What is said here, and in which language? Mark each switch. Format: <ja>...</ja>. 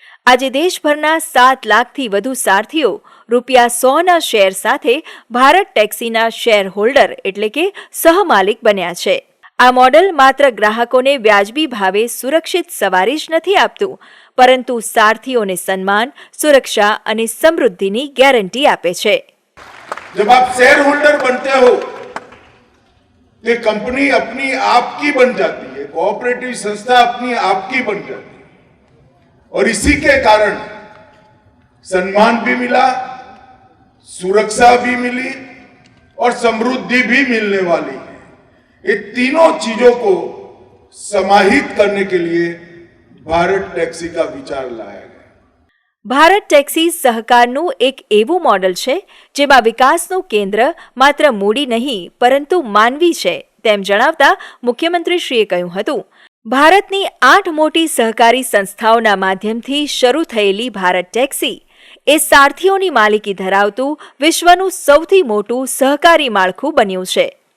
<gu>આજે દેશભરના 7 લાખથી વધુ સારથીઓ ₹100ના શેર સાથે ભારત ટેક્સીના શેર હોલ્ડર એટલે કે સહમાલિક બન્યા છે. આ મોડલ માત્ર ગ્રાહકોને વ્યાજબી ભાવે સુરક્ષિત સવારી જ નથી આપતું પરંતુ સારથીઓને સન્માન, સુરક્ષા અને સમૃદ્ધિની ગેરંટી આપે છે.</gu> <hi>जब आप शेयर होल्डर बनते हो तो कंपनी अपनी आपकी बन जाती है, कोऑपरेटिव संस्था अपनी आपकी बन जाती है और इसी के कारण सम्मान भी मिला, सुरक्षा भी मिली और समृद्धि भी मिलने वाली है. ये तीनों चीजों को समाहित करने के लिए भारत टैक्सी का विचार लाया गया.</hi> <gu>ભારત ટેક્સી સહકારનું એક એવું મોડલ છે જેમાં વિકાસનું કેન્દ્ર માત્ર મૂડી નહીં પરંતુ માનવી છે તેમ જણાવતા મુખ્યમંત્રીશ્રીએ કહ્યું હતું, ભારતની 8 મોટી સહકારી સંસ્થાઓના માધ્યમથી શરૂ થયેલી ભારત ટેક્સી એ સારથીઓની માલિકી ધરાવતું વિશ્વનું સૌથી મોટું સહકારી માળખું બન્યું છે.</gu>